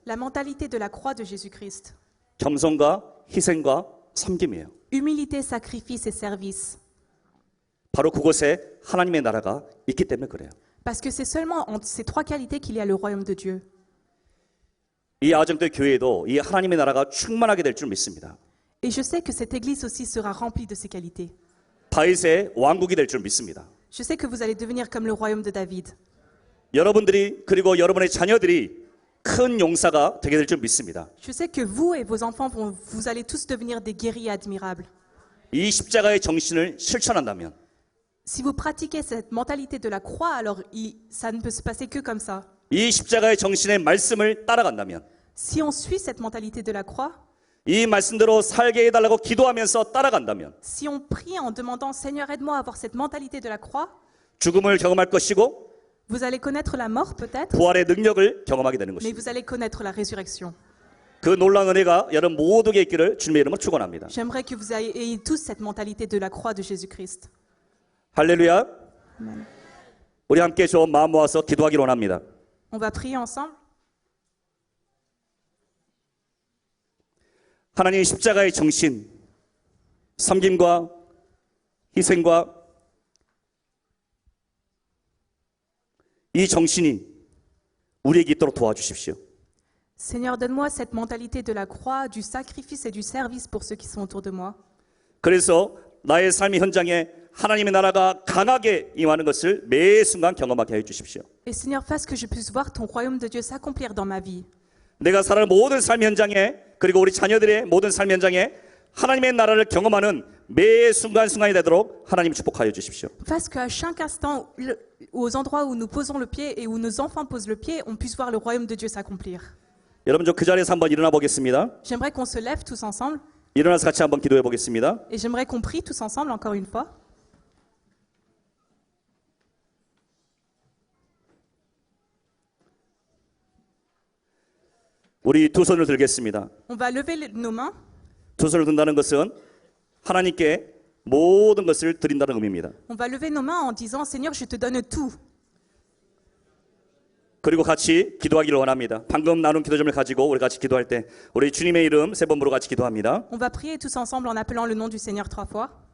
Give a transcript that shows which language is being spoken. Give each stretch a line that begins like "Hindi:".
French: La mentalité de la croix de Jésus-Christ.
Korean: 겸손과 희생과 섬김이에요.
French: Humilité, sacrifice et service.
Korean: 바로 그곳에 하나님의 나라가 있기 때문에 그래요.
French: Parce que c'est seulement entre ces trois qualités qu'il y a le royaume de Dieu.
Korean: 이 아정교회 교회에도 이 하나님의 나라가 충만하게 될 줄 믿습니다.
French: Et je sais que cette église aussi sera remplie de ces qualités.
Korean: 다윗의 왕국이 될 줄 믿습니다.
French: Je sais que vous allez devenir comme le royaume de David.
Korean: 여러분들이 그리고 여러분의 자녀들이 큰 용사가 되게 될 줄 믿습니다.
French: Je sais que vous et vos enfants, vous allez tous devenir des guerriers admirables.
Korean: 이 십자가의 정신을 실천한다면
French: Si vous pratiquez cette mentalité de la croix, alors ça ne peut se passer que comme ça.
Korean: 이 십자가의 정신의 말씀을 따라간다면
French: Si on suit cette mentalité de la croix,
Korean: 이 말씀대로 살게 해달라고 기도하면서 따라간다면
French: si on prie en demandant Seigneur, aide-moi à avoir cette mentalité de la croix,
Korean: 죽음을 경험할 것이고
French: vous allez connaître la mort peut-être,
Korean: 부활의 능력을 경험하게 되는
French: mais
Korean: 것입니다.
French: vous allez connaître la résurrection.
Korean: 그 놀라운 은혜가 여러분 모두에게 있기를 주님의 이름으로 축원합니다.
French: J'aimerais que vous ayez tous cette mentalité de la croix de Jésus-Christ.
Korean: 할렐루야.
French: Amen.
Korean: 우리 함께 좋은 마음 모아서 기도하기를 원합니다.
French: On va prier ensemble.
Korean: 하나님 십자가의 정신, 섬김과 희생과 이 정신이 우리에게 있도록 도와주십시오.
French: Seigneur, donne-moi cette mentalité de la croix, du sacrifice et du service pour ceux qui sont autour de moi.
Korean: 그래서 나의 삶의 현장에 하나님의 나라가 강하게 임하는 것을 매 순간 경험하게 해 주십시오.
French: Et Seigneur, fasse que je puisse voir ton royaume de Dieu s'accomplir dans ma vie.
Korean: 내가 살아가는 모든 삶 현장에 그리고 우리 자녀들의 모든 삶 현장에 하나님의 나라를 경험하는 매 순간순간이 되도록 하나님 축복하여 주십시오.
French: Fasse qu'à chaque instant, aux endroits où nous posons le pied et où nos enfants posent le pied, on puisse voir le royaume de Dieu s'accomplir.
Korean: 여러분 저 그 자리에서 한번 일어나 보겠습니다.
French: J'aimerais qu'on se lève tous ensemble
Korean: 일어나서 같이 한번 기도해 보겠습니다.
French: et j'aimerais qu'on prie tous ensemble encore une fois.
Korean: 우리 두 손을 들겠습니다.
French: On va lever nos mains.
Korean: 두 손을 든다는 것은 하나님께 모든 것을 드린다는 의미입니다.
French: On va lever nos mains en disant Seigneur, je te donne tout.
Korean: 그리고 같이 기도하기를 원합니다. 방금 나눈 기도점을 가지고 우리 같이 기도할 때 우리 주님의 이름 세 번 부르고 같이 기도합니다.
French: On va prier tous ensemble en appelant le nom du Seigneur 3 fois.